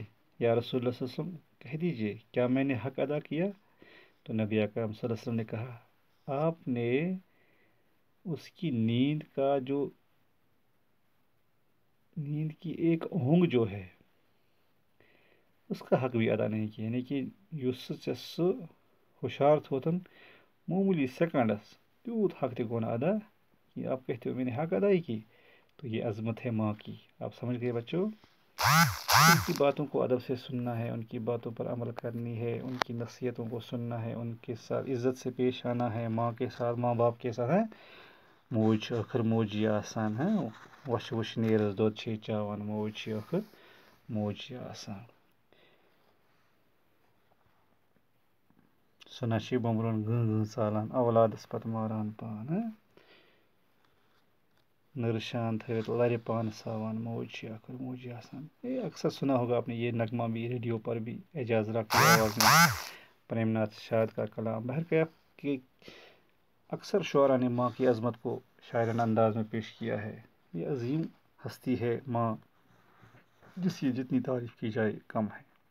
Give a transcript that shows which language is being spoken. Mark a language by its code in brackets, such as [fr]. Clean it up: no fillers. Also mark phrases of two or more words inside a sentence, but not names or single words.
[ur] یا رسول اللہ [ar] صلی اللہ علیہ وسلم [ur] کہہ دیجئے کیا میں نے حق ادا کیا؟ تو نبی اکرم [ar] صلی اللہ علیہ وسلم [ur] نے کہا آپ نے اس کی نیند کی ایک اونگ جو ہے اس کا حق بھی ادا نہیں کیا. [ks] یعنی کہ سہ ہوشار تھوتن معمولی سیکنڈس تیوت حق تہ گو ادا [ur] کہ آپ کہتے ہو میں نے حق ادائی کی. تو یہ عظمت ہے ماں کی. آپ سمجھ گئے بچوں؟ ان کی باتوں کو ادب سے سننا ہے، ان کی باتوں پر عمل کرنی ہے، ان کی نصیحتوں کو سننا ہے، ان کے ساتھ عزت سے پیش آنا ہے. ماں کے ساتھ، ماں باپ کے ساتھ ہے [ks] موج ٲخر موجی آسان [ur] ہے. [ks] وش وش نیرس دۄد چھے چاوان، موج چھِ ٲخر موجی آسان. سُنا چھِ بومبرون گٔں گٔں ژالان، اولادس پتہٕ ماران پان. نرشان تھٲوِتھ لرِ پان ساوان، موج چھِ ٲخر موجی آسان. [ur] یہ اکثر سنا ہوگا آپ نے یہ نغمہ بھی ریڈیو پر بھی اعجاز راگ کی آواز میں پریم ناتھ شاد کا کلام. بہرکیف کہ اکثر شعرا نے ماں کی عظمت کو شاعرانہ انداز میں پیش کیا ہے. یہ عظیم ہستی ہے ماں، جس کی جتنی تعریف کی جائے کم ہے.